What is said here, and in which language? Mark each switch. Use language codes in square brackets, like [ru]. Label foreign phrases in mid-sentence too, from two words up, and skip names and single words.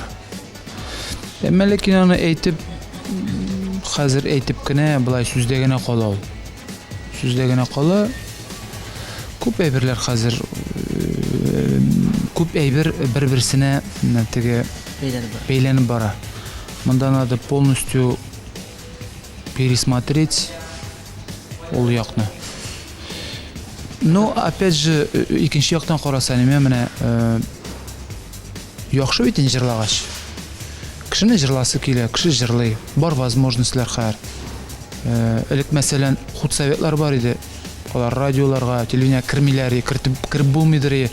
[tt] Әмма ләкин аны әйтеп, хәзер әйтеп кенә, былай сүздә генә кала ул. Сүздә генә кала. Күп әйберләр хәзер, күп әйбер бер-берсенә теге бәйләнеп бара. Монда [ru] надо полностью пересмотреть [tt] ул якны. [ru] Но опять же, [tt] икенче яктан карасаң, менә яхшы бит җырлагач. Кешене җырласы килә, кеше җырлый. Бар возможностьлар хәр. Элек мәсәлән, худсоветлар бар иде. Алар радиоларга, телевидение кирмиләр, киреп булмыйдыр.